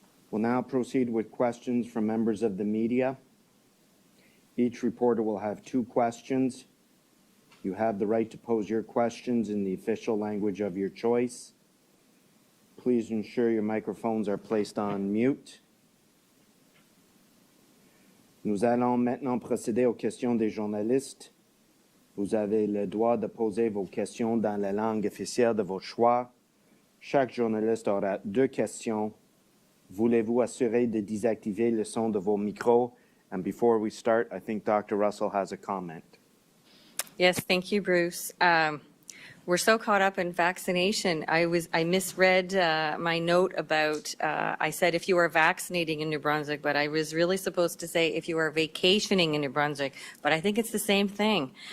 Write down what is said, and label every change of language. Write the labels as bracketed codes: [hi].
[en] We'll now proceed with questions from members of the media. Each reporter will have 2 questions. You have the right to pose your questions in the official language of your choice. Please ensure your microphones are placed on mute. [fr] Nous allons maintenant procéder aux questions des journalistes. Vous avez le droit de poser vos questions dans la langue officielle de votre choix. Chaque journaliste aura 2 questions. Voulez-vous assurer de désactiver le son de vos micros? [en] And before we start, I think Dr. Russell has a comment. Yes, thank you, Bruce. We're so caught up in vaccination. I misread my note about, I said if you are vaccinating in New Brunswick, but I was really supposed to say if you are vacationing in New Brunswick, but I think it's the same thing.